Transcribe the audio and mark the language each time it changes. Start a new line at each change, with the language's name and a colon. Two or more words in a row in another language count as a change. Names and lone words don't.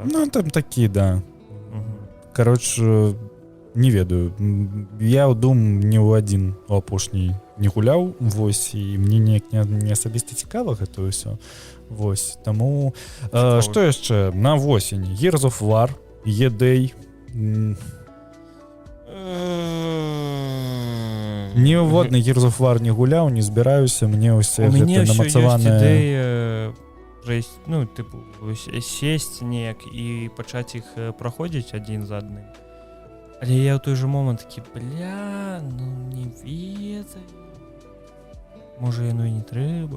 Belarusian: Ну, там такі, да. Кароче, не ведаю. Я ў Doom ні ў адзін апошні не гуляў, вось, і мне неяк не асабіста цікава гэта ўсё. Вось, таму... Што яшчэ? На восень. Gears of War, E-Day... Ніводны Gears of War не гуляў, не збіраюся, мне ўсе гэта намацаваныя... Ну, типу, сесть неяк і пачаць іх праходзіць адзін за адным. Але я ў той жа момант такі, ну не ведаю. Можа, яно і не трэба.